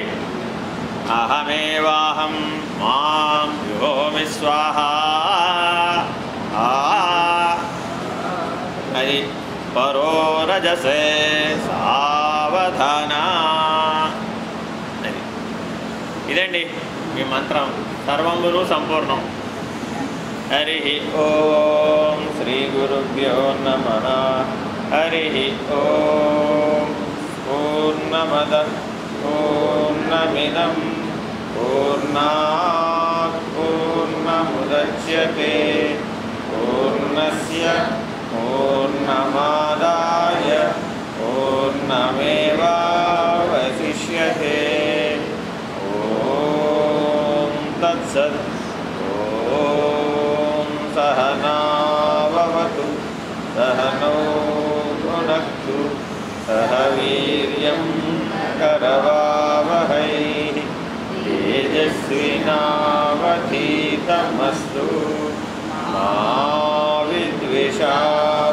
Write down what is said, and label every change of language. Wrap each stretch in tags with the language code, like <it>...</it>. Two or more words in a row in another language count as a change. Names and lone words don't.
<sa>అహమేవాహం మాం జుహోమి స్వాహా అది పరో రజసే సావధాన.</sa> <te>అది ఇదండి మీ మంత్రం. సర్వమును సంపూర్ణం.</te> <sa>హరి ఓం శ్రీ గురుభ్యో నమః. హరి ఓం. పూర్ణమద పూర్ణమిదం పూర్ణాత్ పూర్ణముదచ్యతే పూర్ణస్య పూర్ణమాదాయ పూర్ణమేవావశిష్యతే. ఓం తత్సత్. ఓం సహనావవతు సహనౌ భునక్తు సహ వీర్యం కరవావహై తేజస్వినావధీతమస్తు మా విద్విషావహై.</sa>